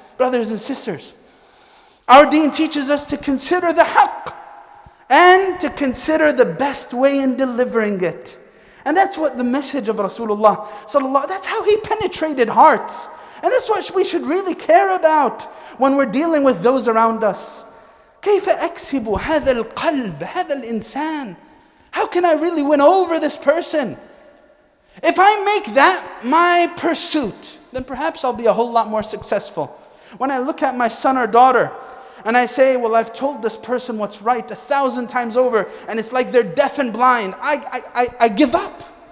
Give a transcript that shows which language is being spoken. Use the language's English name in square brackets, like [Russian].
[English] Brothers and sisters, our deen teaches us to consider the haqq and to consider the best way in delivering it. And that's what the message of Rasulullah sallallahu, that's how he penetrated hearts. And that's what we should really care about when we're dealing with those around us. [Arabic] كيف أكسب هذا القلب هذا الإنسان? [English] How can I really win over this person? If I make that my pursuit, then perhaps I'll be a whole lot more successful. When I look at my son or daughter and I say, well, I've told this person what's right 1,000 times over, and it's like they're deaf and blind, I give up.